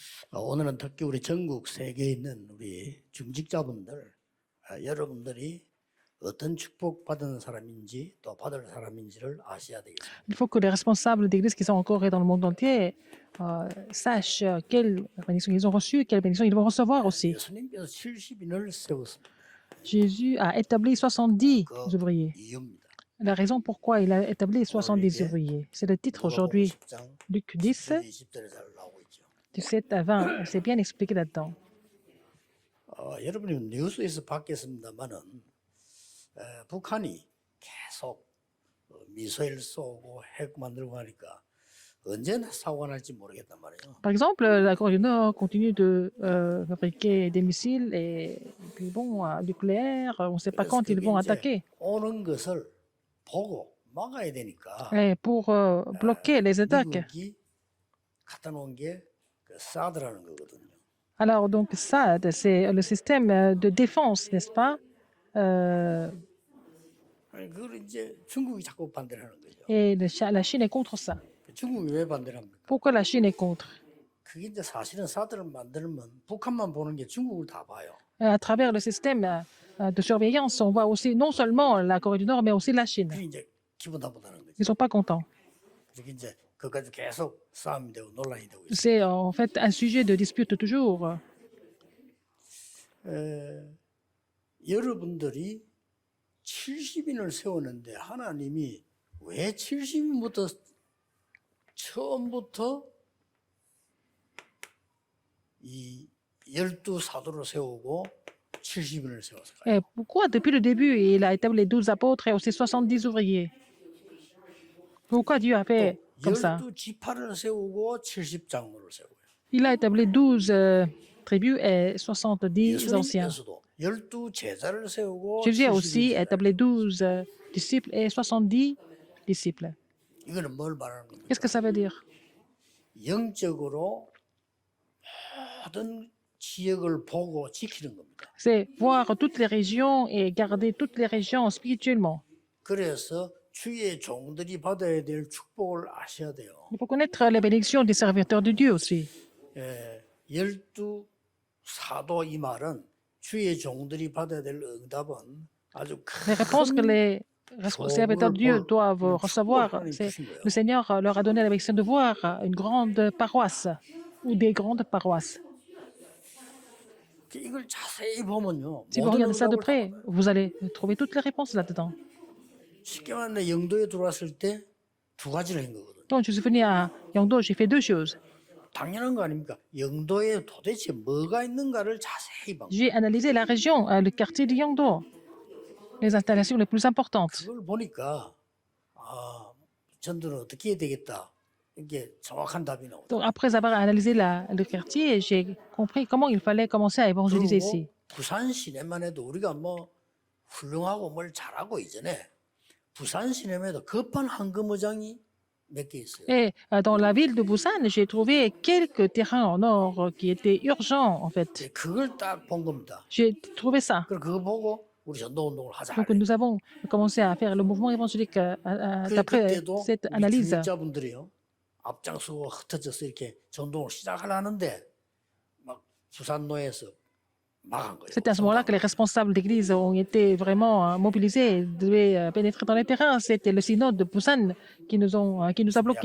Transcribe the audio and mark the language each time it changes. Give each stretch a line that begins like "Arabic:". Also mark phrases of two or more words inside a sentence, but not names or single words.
Korean: 오늘은 특히 우리 전국 세계에 있는 우리 중직자분들, 여러분들이 어떤 축복받은 사람인지 또 받을 사람인지를 아셔야 되겠습니다.
French: Il faut que les responsables d'église qui sont en Corée et dans le monde entier sachent quelles bénédictions ils ont reçues et quelles bénédictions ils vont recevoir aussi.
Korean: 예수님께서 70인을 세웠습니다.
French: Jésus a établi 70
Korean: 그
French: ouvriers.
Korean: 이유입니다.
French: La raison pourquoi il a établi 70 ouvriers, c'est le titre
Korean: 누가복음
French: aujourd'hui,
Korean: 10장
French: Luc 10,
Korean: 20절에 잘 나오고 있죠.
French: 17 à 20. C'est bien expliqué là-dedans.
Korean: 여러분이 뉴스에서 봤겠습니다만은 북한이 계속 미사일 쏘고 핵 만들고 하니까 언제 사고가 날지 모르겠단 말이에요.
French: Par exemple, la Corée du Nord continue de fabriquer des missiles et puis bon, nucléaires. On ne sait pas
Korean: 그래서
French: quand ils
Korean: 그게
French: vont
Korean: 이제
French: attaquer.
Korean: 오는 것을 보고 막아야 되니까
French: Et pour bloquer les attaques.
Korean: 미국이 갖다 놓은 게 그 사드라는 거거든요.
French: Alors, donc, SAD, c'est le système de défense, n'est-ce pas?
Korean: 아니 그걸 이제 중국이 자꾸 반대를 하는 거죠.
French: Et la Chine est contre ça.
Korean: 중국이 왜 반대를 합니까?
French: Pourquoi la Chine est contre?
Korean: 그게 이제 사실은 사드를 만들면 북한만 보는 게 중국을 다 봐요.
French: À travers le système de surveillance, on voit aussi non seulement la Corée du Nord, mais aussi la Chine.
Korean: 그게 이제 기분 나쁘다는 거죠.
French: Ils ne sont pas contents.
Korean: 그게 이제 그까지 계속 싸움이 되고 논란이 되고 있어요.
French: C'est en fait un sujet de dispute toujours.
Korean: 여러분들이 70인을 세웠는데 하나님이 왜 70인부터 처음부터 이 12사도를 세우고 70인을 세웠을까요?
French: Et pourquoi, depuis le début, il a établi les 12 apôtres et aussi 70 ouvriers? Pourquoi Dieu a fait comme ça?
Korean: 12지파를 세우고 70장로를 세우고요.
French: Il a établi 12 tribus et 70 anciens.
Korean: 예수님께서도 12제자를 세우고
French: Jésus a aussi
Korean: 70제자.
French: établi 12 disciples et 70 disciples.
Korean: 이거는 뭘 말하는 겁니까?
French: Qu'est-ce que ça veut dire?
Korean: 영적으로 모든 지역을 보고 지키는 겁니다.
French: C'est voir toutes les régions et garder toutes les régions spirituellement.
Korean: 그래서 주의 종들이 받아야 될 축복을 아셔야 돼요.
French: Il faut connaître les bénédictions des serviteurs de Dieu aussi.
Korean: 열두 사도 이 말은 주의 종들이 받아야 될 응답은 아주
French: Les réponses que
Korean: 큰
French: les serviteurs de Dieu doivent recevoir,
Korean: 하나님
French: c'est
Korean: 주신 거예요.
French: le Seigneur leur a donné la bénédiction de voir une grande paroisse ou des grandes paroisses.
Korean: 이걸 자세히 보면요.
French: Si vous
Korean: 모든
French: regardez ça de
Korean: 응답을 다
French: près, vous allez trouver toutes les réponses là-dedans.
Korean: 쉽게 말하면 영도에 들어왔을 때 두 가지를 한 거거든요.
French: Donc, je suis venu à Yangdo, j'ai fait deux choses.
Korean: 당연한 거 아닙니까? 영도에 도대체 뭐가 있는가를 자세히 봐.
French: J'ai analysé la région, le quartier de Yangdo, les installations les plus importantes.
Korean: 그걸 보니까 전도는 어떻게 해야 되겠다. 이게 정확한 답이 나오죠.
French: Donc, après avoir analysé le quartier, j'ai compris comment il fallait commencer à évangéliser ici.
Korean: 그리고 부산 시내만 해도 우리가 뭐 훌륭하고 뭘 잘하고 이전에 부산 시내에도 급한 황금어장이 몇 개 있어요.
French: Et dans la ville de Busan, j'ai trouvé quelques terrains en or qui étaient urgents, en fait.
Korean: 그걸 딱 본 겁니다.
French: J'ai trouvé ça.
Korean: 그걸 그거 보고 우리 전도 운동을 하자.
French: Donc, nous avons commencé à faire le mouvement évangélique d'après
Korean: 그때도
French: cette
Korean: 우리
French: analyse.
Korean: 중직자분들이요 앞장서고 흩어져서 이렇게 전도를 시작하려는데 막 부산노에서 막은 거예요.
French: C'est à ce moment-là que les responsables d'église ont été vraiment mobilisés et devaient pénétrer dans les terrains. C'était le synode de Busan qui nous a bloqués.